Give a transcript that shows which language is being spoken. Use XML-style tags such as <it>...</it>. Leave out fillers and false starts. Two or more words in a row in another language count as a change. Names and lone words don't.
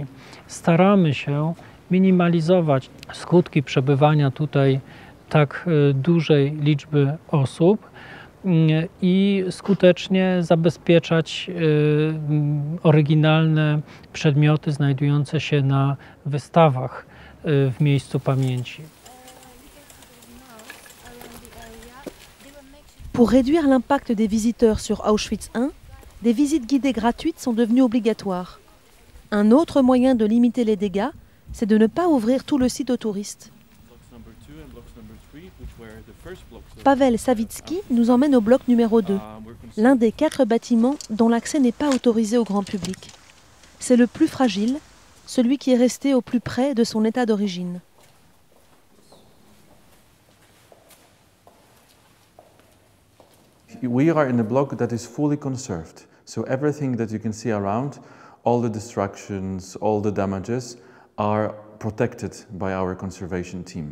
<pl>Staramy się minimalizować skutki przebywania tutaj tak dużej liczby osób i skutecznie zabezpieczać oryginalne przedmioty znajdujące się na wystawach w miejscu pamięci.</pl> <fr>Pour réduire l'impact des visiteurs sur Auschwitz I, des visites guidées gratuites sont devenues obligatoires. Un autre moyen de limiter les dégâts, c'est de ne pas ouvrir tout le site aux touristes. Pavel Savitsky nous emmène au bloc numéro 2, l'un des 4 bâtiments dont l'accès n'est pas autorisé au grand public. C'est le plus fragile, celui qui est resté au plus près de son état d'origine.</fr> <en>We are in a block that is fully conserved. So everything that you can see around, all the destructions, all the damages are protected by our conservation team.</en>